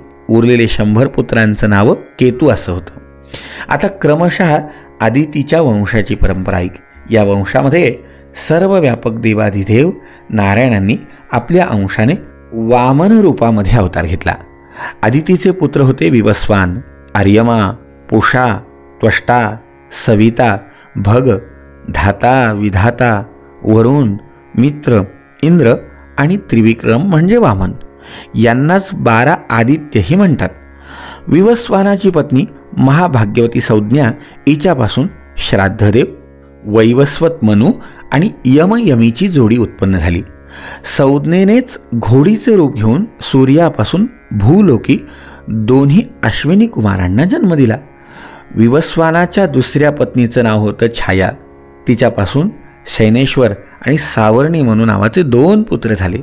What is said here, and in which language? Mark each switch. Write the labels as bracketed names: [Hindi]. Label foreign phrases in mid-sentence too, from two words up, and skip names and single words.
[Marathi] उरलेले 100 पुत्रांचं नाव केतू असं होतं. आता क्रमशः आदितीच्या वंशाची परंपरा ऐक. या वंशामध्ये सर्व व्यापक देवाधिदेव नारायणांनी आपल्या अंशाने वामन रूपामध्ये अवतार घेतला. आदितीचे पुत्र होते विवस्वान, आर्यमा, पुषा, त्वष्टा, सविता, भग, धाता, विधाता, वरुण, मित्र, इंद्र आणि त्रिविक्रम म्हणजे वामन. यांनाच 12 आदित्यही म्हणतात. विवस्वानाची पत्नी महाभाग्यवती संज्ञा हिच्यापासून श्राद्धदेव, वैवस्वत मनु आणि यमयमीची जोडी उत्पन्न झाली. संज्ञेनेच घोडीचे रूप घेऊन सूर्यापासून भूलोकी 2 अश्विनी कुमारांना जन्म दिला. विवस्वानाच्या दुसऱ्या पत्नीचं नाव होतं छाया. तिच्यापासून शैनेश्वर आणि सावर्णी म्हणून नावाचे 2 पुत्र झाले.